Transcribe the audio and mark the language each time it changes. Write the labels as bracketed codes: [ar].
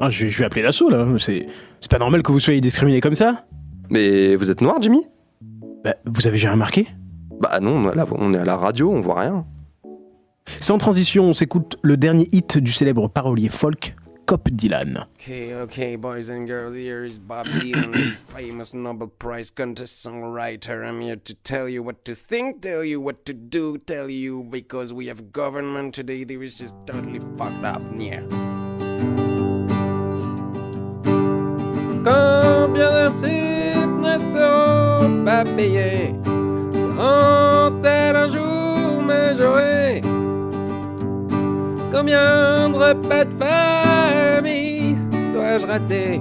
[fr] Ah, je vais appeler l'assaut, là. C'est pas normal que vous soyez discriminé comme ça. Mais vous êtes noir, Jimmy ? Bah, vous avez jamais remarqué ? Bah non, là, on est à la radio, on voit rien. Sans transition, on s'écoute le dernier hit du célèbre parolier folk, Cop Dylan. [en] Okay, boys and girls, here is Bob Dylan, famous Nobel Prize contest songwriter. I'm here to tell you what to think, tell you what to do, tell you because we have government today that is just totally fucked up, yeah. [fr] Combien d'heures ne seront pas payées? Seront-elles un jour majorées? Combien de repas de famille dois-je rater?